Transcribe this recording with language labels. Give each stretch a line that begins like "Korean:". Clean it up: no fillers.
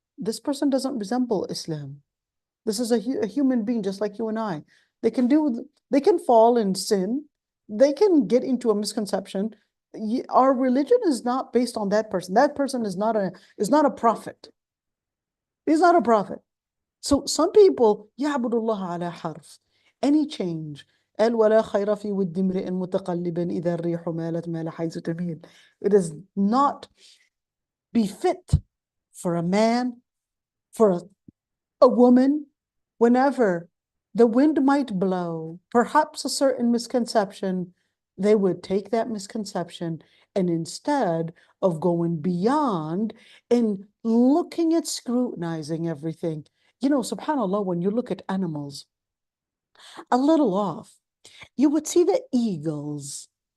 English: This person doesn't resemble Islam. This is a human being just like you and I. They can fall in sin. They can get into a misconception. Our religion is not based on that person. That person is not a prophet. He's not a prophet. So some people,
Arabic: يَعْبُدُ اللَّهَ عَلَى حَرْفٍ.
English: Any change.
Arabic: قال ولا خير في ود امرئ متقلبا إذا الريح مالت مال حيث تميل.
English: It is not befit for a man, for a woman, whenever the wind might blow, perhaps a certain misconception, they would take that misconception, and instead of going beyond and looking at scrutinizing everything, subhanAllah, when you look at animals, a little off, you would see the eagles.